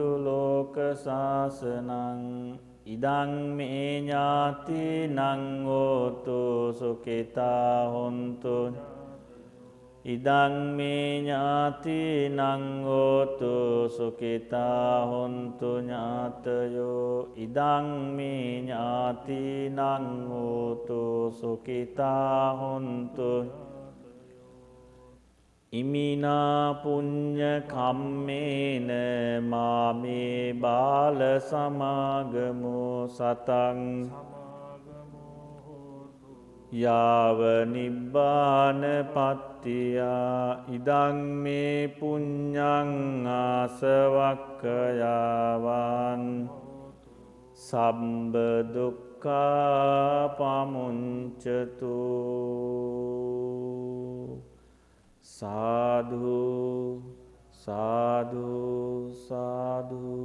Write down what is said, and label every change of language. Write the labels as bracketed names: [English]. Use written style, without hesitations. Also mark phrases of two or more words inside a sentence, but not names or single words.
[Pali] ලෝක සාසනං ඉදං මේ ඥාතිනං හෝතු සුඛිතා හොන්තු ඉදං මේ ඥාතිනං හෝතු සුඛිතා හොන්තු ඥාතයෝ ඉදං මේ ඥාතිනං හෝතු සුඛිතා හොන්තු ඉමිනා පුඤ්ඤ කම්මේන මාමේ බාල සමාගමෝ සතං යාව නිබ්බාන පත්තියා ඉදං මේ පුඤ්ඤං ආසවක්ඛයාවන් සම්බ දුක්ඛා පමුඤ්චතු සාධු සාධු සාධු.